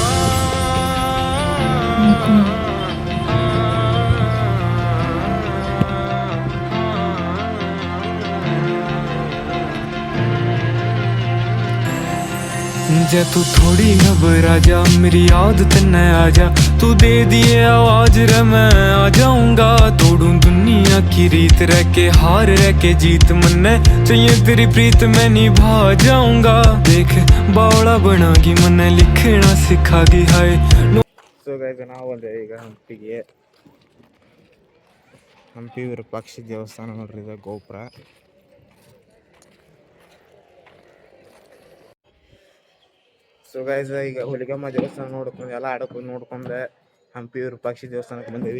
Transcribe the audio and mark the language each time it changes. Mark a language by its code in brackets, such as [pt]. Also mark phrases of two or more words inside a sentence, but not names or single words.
[bgc] जे तू थोड़ी घबरा जा मेरी याद तन्ने आ जा तू दे दिए आवाज रे मैं आ जाऊंगा तोड़ूं दुनिया की रीत रह के हार रह के जीत मन्ने चाहिए तेरी प्रीत मैं निभा जाऊंगा देख बावड़ा बनागी मन्ने लिखना सिखागी हाय. [en] so guys [kn] ನಾವು ಬಂದೆ ಈಗ ಹಂಪಿಗೆ. ಹಂಪಿ ವಿರೂಪಾಕ್ಷ ದೇವಸ್ಥಾನ ನೋಡ್ರಿ, ಇದು ಗೋಪುರ. [en] so guys [kn] ಈಗ ಹುಲಿಗೆಮ್ಮ ದೇವಸ್ಥಾನ ನೋಡ್ಕೊಂಡು ಎಲ್ಲ ಆಡಕೊಂಡು ನೋಡ್ಕೊಂಡು ಹಂಪಿ ವಿರೂಪಾಕ್ಷ ದೇವಸ್ಥಾನಕ್ಕೆ ಬಂದೇವಿ.